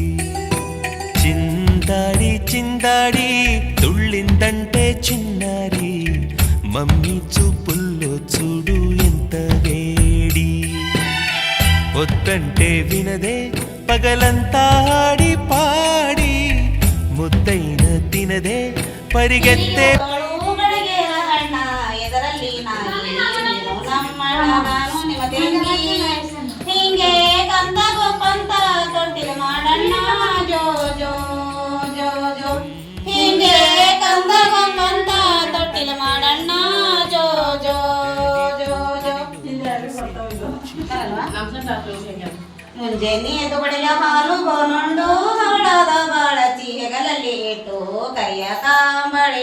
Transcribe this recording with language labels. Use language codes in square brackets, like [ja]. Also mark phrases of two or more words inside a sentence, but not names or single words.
[te] చిందాడి చిందాడి తుళ్ళిందంటే చిన్నారి మమ్మీ చూపుల్లో చూడు ఎంత వేడి. వద్దంటే వినదే పగలంతా ఆడి పాడి ముద్దైన తినదే పరిగెత్తే [kn] ಹಿಂಗೆ ಕಂದ ಗೋಪಂತ ತೊಟ್ಟಿಲು ಮಾಡಣ್ಣ ಜೋ ಜೋ ಜೋ ಜೋ ಹಿಂಗೆ ಕಂದ ಗೋಪಂತ ತೊಟ್ಟಿಲು ಮಾಡಣ್ಣ ಜೋ ಜೋ ಜೋ ಜೋ ಮುಂಜಾನೆ ಎದ್ದು ಬಡಿಲ ಹಾಲು ಬೋನುಂಡು ಹರಡಾದ ಬಾಳಚಿ ಹೆಗಲಲ್ಲಿ ಇಟ್ಟು ಕೈಯ ಕಾಂಬಳಿ